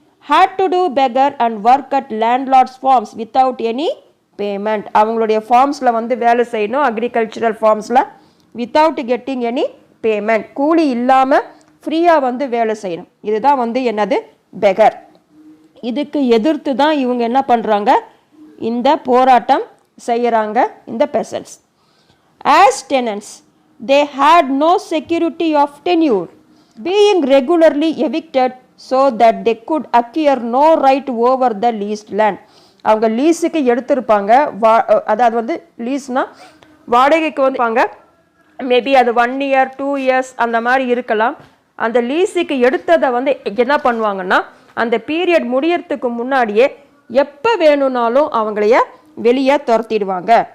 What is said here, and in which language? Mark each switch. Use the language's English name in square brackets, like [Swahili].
[English] had to do beggar and work at landlords farms without any payment, [Tamil] அவங்களுடைய ஃபார்ம்ஸில் வந்து வேலை செய்யணும், agricultural ஃபார்ம்ஸில், [English] without getting any payment, [Tamil] கூலி இல்லாமல் ஃப்ரீயாக வந்து வேலை செய்யணும். இதுதான் வந்து என்னது பெகர். இதுக்கு எதிர்த்து தான் இவங்க என்ன பண்ணுறாங்க, இந்த போராட்டம் செய்கிறாங்க இந்த பெசன்ட்ஸ். [English] As tenants they had no security of tenure, being regularly evicted so that they could acquire no right over the leased land. [Tamil] அவங்க லீஸுக்கு எடுத்திருப்பாங்க, அதாவது வந்து லீஸ்னா வாடகைக்கு வந்துப்பாங்க, மேபி அது 1 year 2 years அந்த மாதிரி இருக்கலாம். அந்த லீஸுக்கு எடுத்ததை வந்து என்ன பண்ணுவாங்கன்னா அந்த பீரியட் முடியறதுக்கு முன்னாடியே எப்போ வேணும்னாலும் அவங்களைய வெளியே துரத்திடுவாங்க.